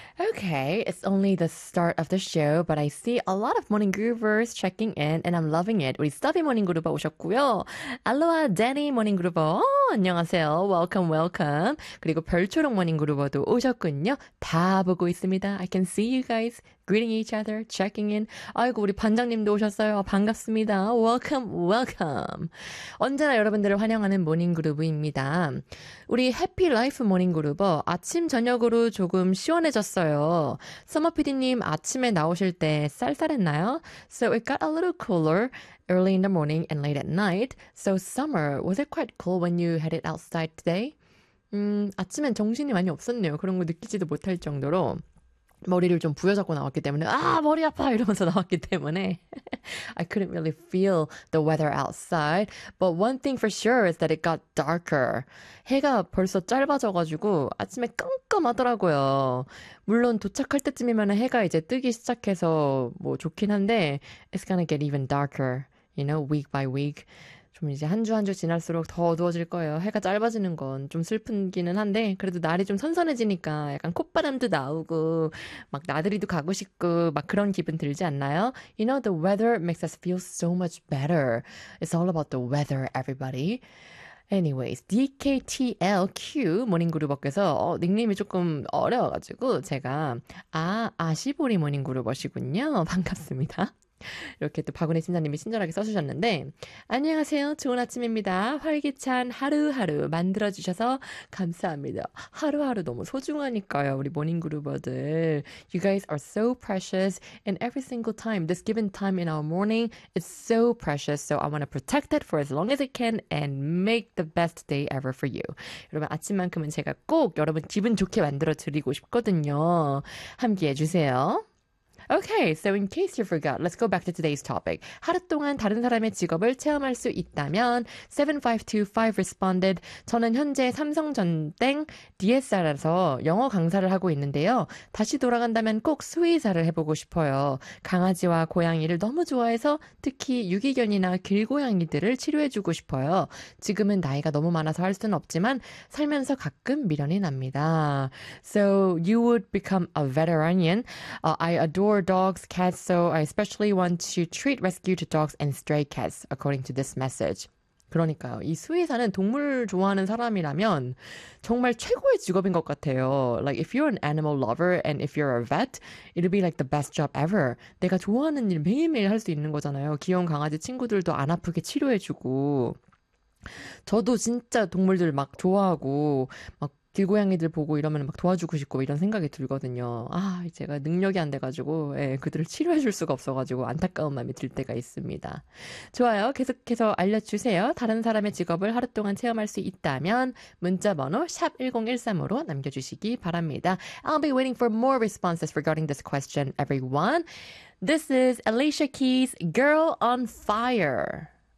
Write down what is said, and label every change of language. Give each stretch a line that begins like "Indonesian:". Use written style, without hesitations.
English: Okay, it's only the start of the show, but I see a lot of Morning Groovers checking in, and I'm loving it.
Korean: 우리 스타비 모닝 그루버 오셨고요. 알로하 데니 모닝 그루버, 안녕하세요.
English: Welcome, welcome.
Korean: 그리고 별초록 모닝 그루버도 오셨군요. 다 보고 있습니다.
English: I can see you guys greeting each other, checking in.
Korean: 아이고, 우리 반장님도 오셨어요. 반갑습니다.
English: Welcome, welcome.
Korean: 언제나 여러분들을 환영하는 모닝 그루버입니다. 우리 해피 라이프 모닝 그루버, 아침 저녁으로 조금 시원해졌어요. 서머 PD님 아침에 나오실 때 쌀쌀했나요?
English: So it got a little cooler early in the morning and late at night. So summer, was it quite cool when you headed outside today?
Korean: 아침엔 정신이 많이 없었네요. 그런 거 느끼지도 못할 정도로 머리를 좀 부여잡고 나왔기 때문에 아 머리 아파 이러면서 나왔기 때문에
English: I couldn't really feel the weather outside. But one thing for sure is that it got darker.
Korean: 해가 벌써 짧아져가지고 아침에 깜깜하더라고요. 물론 도착할 때쯤이면 해가 이제 뜨기 시작해서 뭐 좋긴 한데
English: It's gonna get even darker, you know, week by week.
Korean: 좀 이제 한 주 한 주 지날수록 더 어두워질 거예요. 해가 짧아지는 건 좀 슬픈기는 한데 그래도 날이 좀 선선해지니까 약간 콧바람도 나오고 막 나들이도 가고 싶고 막 그런 기분 들지 않나요?
English: You know, the weather makes us feel so much better. It's all about the weather, everybody.
Korean: Anyways, DKTLQ 모닝그루버께서 닉네임이 조금 어려워가지고 제가 아시보리 모닝그루버시군요. 반갑습니다. 이렇게 또 박은혜 팀장님이 친절하게 써주셨는데 안녕하세요. 좋은 아침입니다. 활기찬 하루하루 만들어주셔서 감사합니다. 하루하루 너무 소중하니까요. 우리 모닝그루버들.
English: You guys are so precious and every single time, this given time in our morning is so precious. So I want to protect it for as long as I can and make the best day ever for you.
Korean: 여러분 아침만큼은 제가 꼭 여러분 기분 좋게 만들어드리고 싶거든요. 함께해주세요.
English: Okay, so in case you forgot, let's go back to today's topic.
Korean: 하루 동안 다른 사람의 직업을 체험할 수 있다면 7525 responded, 저는 현재 삼성전땡 DSR에서 영어 강사를 하고 있는데요. 다시 돌아간다면 꼭 수의사를 해보고 싶어요. 강아지와 고양이를 너무 좋아해서 특히 유기견이나 길고양이들을 치료해주고 싶어요. 지금은 나이가 너무 많아서 할 수는 없지만 살면서 가끔 미련이 납니다.
English: So you would become a veterinarian. I adore dogs, cats, so I especially want to treat rescued dogs and stray cats, according to this message.
Korean: 그러니까요. 이 수의사는 동물을 좋아하는 사람이라면 정말 최고의 직업인 것 같아요.
English: Like, if you're an animal lover and if you're a vet, it'll be like the best job ever.
Korean: 내가 좋아하는 일 매일매일 할 수 있는 거잖아요. 귀여운 강아지 친구들도 안 아프게 치료해주고. 저도 진짜 동물들 막 좋아하고 막 길고양이들 보고 이러면 막 도와주고 싶고 이런 생각이 들거든요. 아, 제가 능력이 안 돼가지고 예, 그들을 치료해줄 수가 없어가지고 안타까운 마음이 들 때가 있습니다. 좋아요. 계속해서 알려주세요. 다른 사람의 직업을 하루 동안 체험할 수 있다면 문자번호 샵1013으로 남겨주시기 바랍니다.
English: I'll be waiting for more responses regarding this question, everyone. This is Alicia Keys' Girl on Fire.